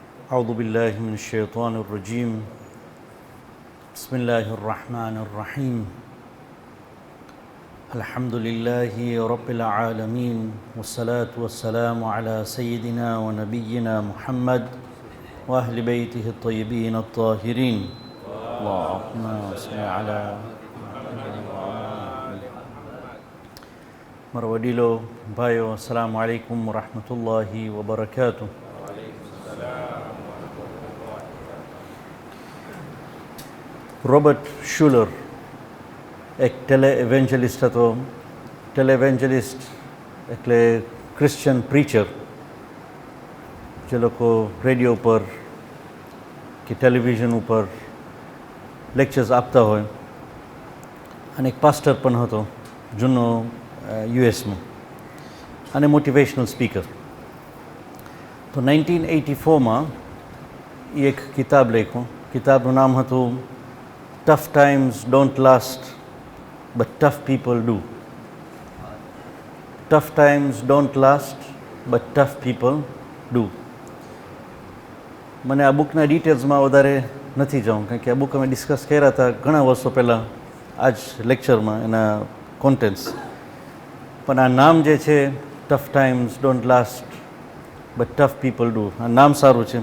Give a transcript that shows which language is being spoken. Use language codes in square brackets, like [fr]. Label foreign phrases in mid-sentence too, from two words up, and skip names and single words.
[ar] أعوذ بالله من الشيطان الرجيم بسم الله الرحمن الرحيم الحمد لله رب العالمين والصلاة والسلام على سيدنا ونبينا محمد وأهل بيته الطيبين الطاهرين اللهم صل على مروديلو بايو السلام عليكم ورحمة الله وبركاته. [gu] રોબર્ટ શુલર એક ટેલે-એવેન્જલિસ્ટ હતો. ટેલે-એવેન્જલિસ્ટ એટલે ક્રિશ્ચિયન પ્રીચર, જે લોકો રેડિયો ઉપર કે ટેલિવિઝન ઉપર લેક્ચર્સ આપતા હોય, અને એક પાસ્ટર પણ હતો જૂનો યુએસમાં, અને મોટિવેશનલ સ્પીકર. તો 1984માં એ એક કિતાબ લખ્યું. કિતાબનું નામ હતું [en] Tough times don't last, but tough people do. Tough times don't last, but tough people do. [gu] મને આ બુકના ડિટેલ્સમાં વધારે નથી જાઉં, કારણ કે આ બુક અમે ડિસ્કસ કર્યા હતા ઘણા વર્ષો પહેલાં આ જ લેક્ચરમાં, એના કોન્ટેન્ટ્સ. પણ આ નામ જે છે, [en] Tough times don't last but tough people do, [gu] આ નામ સારું છે.